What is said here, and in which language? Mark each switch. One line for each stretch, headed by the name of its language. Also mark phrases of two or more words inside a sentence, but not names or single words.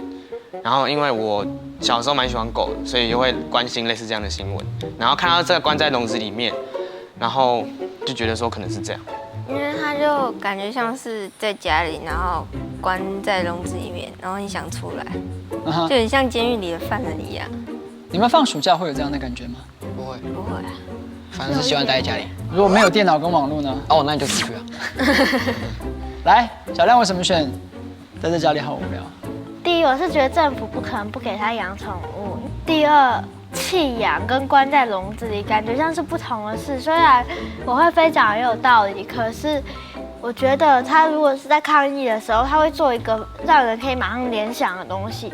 Chinese: 然后因为我小时候蛮喜欢狗的，所以就会关心类似这样的新闻，然后看到这个关在笼子里面，然后就觉得说可能是这样。因为他就感觉像是在家里，然后关在笼子里面，然后你想出来，就很像监狱里的犯人一样。你們放暑假會有這樣的感覺嗎？不会，不会啊，反正是喜欢待在家里。如果沒有電腦跟網絡呢？哦，那你就出去啊。來，小亮為什麼選待在家裡好無聊？第一，我是覺得政府不可能不給他養寵物。第二，棄養跟關在籠子裡感覺像是不同的事。雖然我會非常也有道理，可是我覺得他如果是在抗議的時候，他會做一個讓人可以馬上聯想的東西。